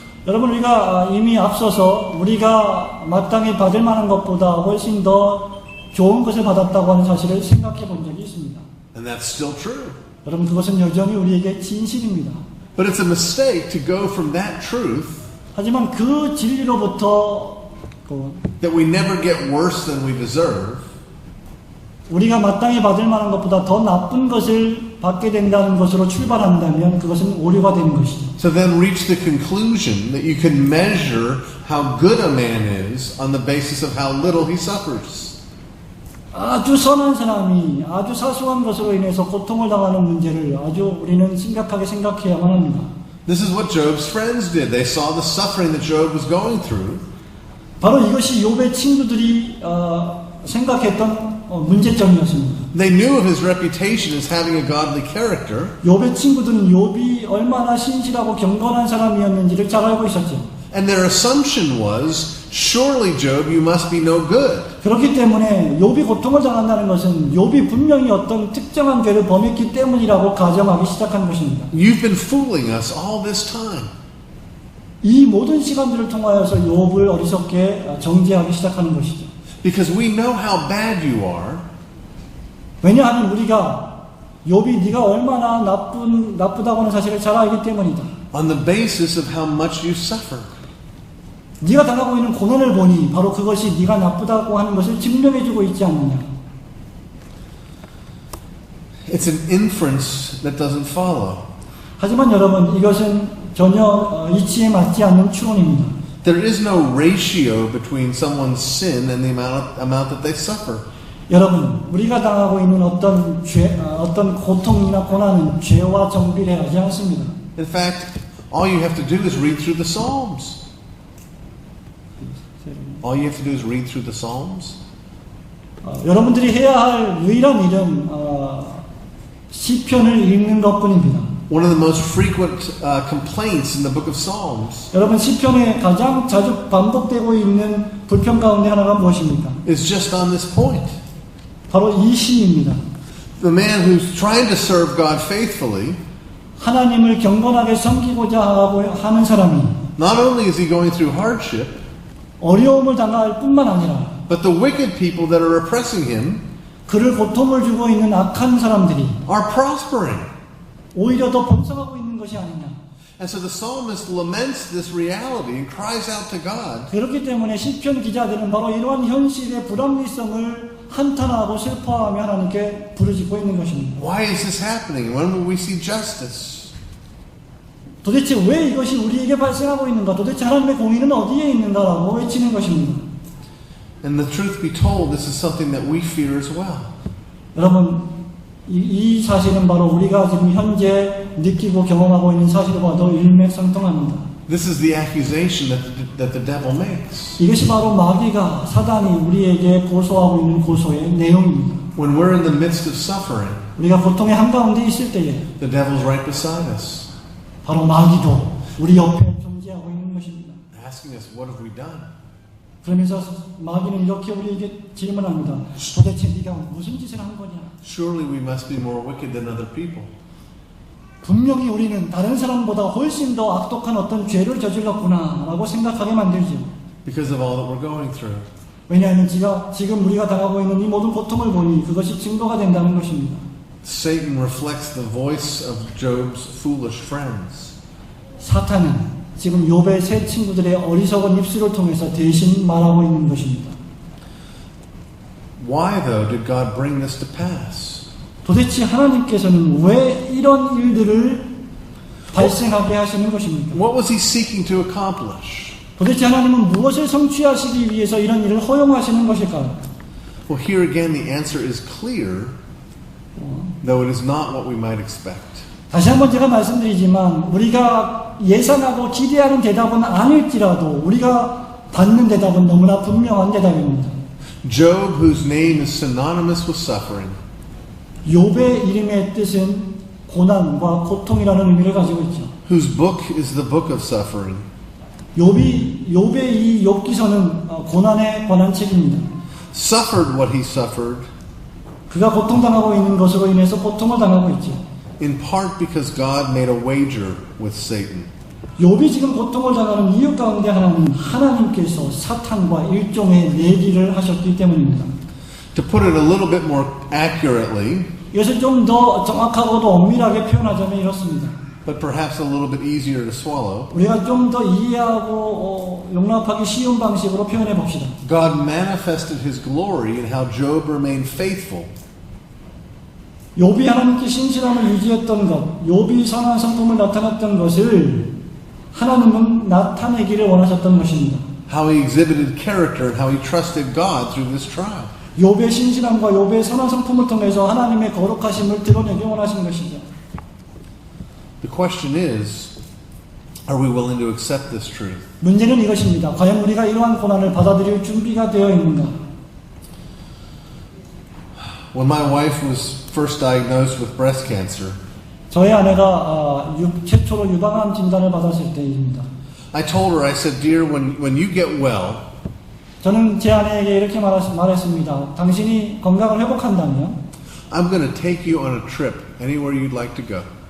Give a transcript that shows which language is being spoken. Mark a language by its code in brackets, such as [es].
[ko] 여러분, 우리가 이미 앞서서 우리가 마땅히 받을 만한 것보다 훨씬 더 좋은 것을 받았다고 하는 사실을 생각해 본 적이 있습니다. [en] And that's still true. [ko] 여러분, 그것은 여전히 우리에게 진실입니다. [en] But it's a mistake to go from that truth [ko] 하지만 그 진리로부터 [en] that we never get worse than we deserve [ko] 우리가 마땅히 받을 만한 것보다 더 나쁜 것을 받게 된다는 것으로 출발한다면 그것은 오류가 되는 것이죠. [en] to then reach the conclusion that you can measure how good a man is on the basis of how little he suffers. [ko] 아주 선한 사람이 아주 사소한 것으로 인해서 고통을 당하는 문제를 아주 우리는 심각하게 생각해야만 합니다. [en] This is what Job's friends did. They saw the suffering that Job was going through. [ko] 바로 이것이 욥의 친구들이 생각했던 문제점이었습니다. [en] They knew of his reputation as having a godly character. [ko] 욥의 친구들은 욥이 얼마나 신실하고 경건한 사람이었는지를 잘 알고 있었죠. [en] And their assumption was, surely Job, you must be no good. [ko] 그렇기 때문에 욥이 고통을 당한다는 것은 욥이 분명히 어떤 특정한 죄를 범했기 때문이라고 가정하기 시작한 것입니다. [en] You've been fooling us all this time. [ko] 이 모든 시간들을 통하여서 욥을 어리석게 정죄하기 시작하는 것이죠. [en] Because we know how bad you are. [ko] 왜냐하면 우리가 욥이 네가 얼마나 나쁘다고 하는 사실을 잘 알기 때문이다. [en] On the basis of how much you suffer. [ko] 네가 당하고 있는 고난을 보니 바로 그것이 네가 나쁘다고 하는 것을 증명해주고 있지 않느냐. [en] It's an inference that doesn't follow. [ko] 하지만 여러분 이것은 전혀 이치에 맞지 않는 추론입니다. [en] There is no ratio between someone's sin and the amount that they suffer. [ko] 여러분 우리가 당하고 있는 어떤 고통이나 고난은 죄와 정비례하지 않습니다. [en] In fact, all you have to do is read through the Psalms. All you have to do is read through the Psalms. [ko] 여러분들이 해야 할 유일한 일은 시편을 읽는 것뿐입니다. [en] One of the most frequent complaints in the book of Psalms [ko] 여러분 시편에 가장 자주 반복되고 있는 불평 가운데 하나가 무엇입니까? [en] is just on this point. [ko] 바로 이 시입니다. [en] The man who's trying to serve God faithfully, [ko] 하나님을 경건하게 섬기고자 하는 사람이 [en] not only is he going through hardship, [ko] 어려움을 당할 뿐만 아니라 [en] but the wicked people that are oppressing him [ko] 그를 고통을 주고 있는 악한 사람들이 [en] are prospering. [ko] 오히려 더 번성하고 있는 것이 아니냐. [en] And so the psalmist laments this reality and cries out to God. [ko] 그렇기 때문에 시편 기자들은 바로 이러한 현실의 불합리성을 한탄하고 슬퍼하며 하나님께 부르짖고 있는 것입니다. [en] Why is this happening? When will we see justice? [ko] 도대체 왜 이것이 우리에게 발생하고 있는가? 도대체 하나님의 공의는 어디에 있는가라고 외치는 것입니다. [en] And the truth be told, this is something that we fear as well. [ko] 여러분, 이 사실은 바로 우리가 지금 현재 느끼고 경험하고 있는 사실과도 일맥상통합니다. [en] This is the accusation that the devil makes. [ko] 이것이 바로 마귀가 사단이 우리에게 고소하고 있는 고소의 내용입니다. [en] When we're in the midst of suffering, [ko] 우리가 고통의 한가운데 있을 때에 [en] the devil's right beside us, [ko] 바로 마귀도 우리 옆에 존재하고 있는 것입니다. [en] asking us, what have we done? [ko] 그러면서 마귀는 이렇게 우리에게 질문합니다. 도대체 네가 무슨 짓을 한 거냐? [en] Surely we must be more wicked than other people. [ko] 분명히 우리는 다른 사람보다 훨씬 더 악독한 어떤 죄를 저질렀구나 라고 생각하게 만들죠. [en] Because of all that we're going through. [ko] 왜냐하면 지금 우리가 당하고 있는 이 모든 고통을 보니 그것이 증거가 된다는 것입니다. [en] Satan reflects the voice of Job's foolish friends. [ko] 사탄은 지금 욥의 세 친구들의 어리석은 입술을 통해서 대신 말하고 있는 것입니다. [en] Why, though, did God bring this to pass? [ko] 도대체 하나님께서는 왜 이런 일들을 발생하게 하시는 것입니까? [en] What was he seeking to accomplish? [ko] 도대체 하나님은 무엇을 성취하시기 위해서 이런 일을 허용하시는 것일까요? [en] Well, here again the answer is clear, though it is not what we might expect. [ko] 다시 한번 제가 말씀드리지만 우리가 예상하고 기대하는 대답은 아닐지라도 우리가 받는 대답은 너무나 분명한 대답입니다. [en] Job, whose name is synonymous with suffering, [ko] 욥의 이름의 뜻은 고난과 고통이라는 의미를 가지고 있죠. [en] whose book is the book of suffering, [ko] 욥의 이 욥기서는 고난에 관한 책입니다. [en] suffered what he suffered [ko] 그가 고통당하고 있는 것으로 인해서 고통을 당하고 있죠. [en] in part because God made a wager with Satan. [ko] 욥이 지금 고통을 당하는 이유 가운데 하나는 하나님께서 사탄과 일종의 내기를 하셨기 때문입니다. [en] To put it a little bit more accurately, [ko] 이것을 좀 더 정확하고도 엄밀하게 표현하자면 이렇습니다. [en] but perhaps a little bit easier to swallow, [ko] 우리가 좀 더 이해하고 용납하기 쉬운 방식으로 표현해 봅시다. [en] God manifested his glory in how Job remained faithful. [ko] 욥이 하나님께 신실함을 유지했던 것, 욥이 선한 성품을 나타냈던 것을 하나님은 나타내기를 원하셨던 것입니다. [en] How he exhibited character and how he trusted God through this trial. [ko] 욥의 신실함과 욥의 선한 성품을 통해서 하나님의 거룩하심을 드러내기 원하신 것이죠. [en] The question is, are we willing to accept this truth? [ko] 문제는 이것입니다. 과연 우리가 이러한 고난을 받아들일 준비가 되어 있는가? [en] When my wife was first diagnosed with breast cancer, [ko] 저의 아내가 최초로 유방암 진단을 받았을 때입니다. [en] I told her, I said, dear, when you get well, [ko] 저는 제 아내에게 이렇게 말했습니다. 당신이 건강을 회복한다면 [en] I'm going to take you on a trip anywhere you'd like to go.